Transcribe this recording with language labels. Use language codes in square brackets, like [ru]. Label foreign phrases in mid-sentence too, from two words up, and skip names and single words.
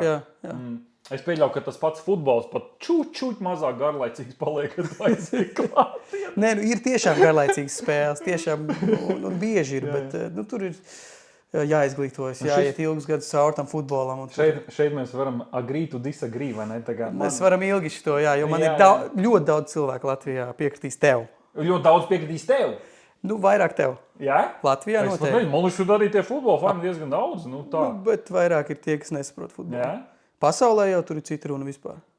[lv] Jā. Es pieļauju, ka tas pats futbols pat čūt mazāk garlaicīgs paliek, kad vajadzīgi klātienē. Nē, ir tiešām garlaicīgas spēles. Tiešām un bieži ir, bet tur ir... jāizglītojas, jāiet ilgus gadus caur tam futbolam. Šeit mēs varam [en] agree to disagree, [lv] vai ne? Mēs varam ilgi šito, jo man ir ļoti daudz cilvēku Latvijā piekritīs tev. Ļoti daudz piekritīs tev? Vairāk tev. Jā? Latvijā noteikti. Man liekas, arī tie futbola fani diezgan daudz. Bet vairāk ir tie, kas nesaprot futbolu. Jā? Pasaulē jau tur ir cita runa vispār.